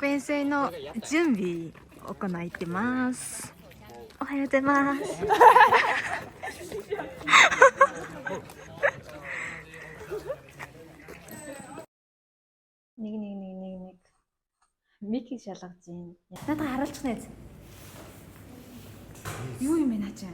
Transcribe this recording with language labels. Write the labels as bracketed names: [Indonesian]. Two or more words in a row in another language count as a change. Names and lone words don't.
[Japanese] 園祭の準備を行ってます。 [Mongolian] おはようございます。нэг Мики шалгаж байна. Надад харуулчих нэ. Юу юм бэ наа?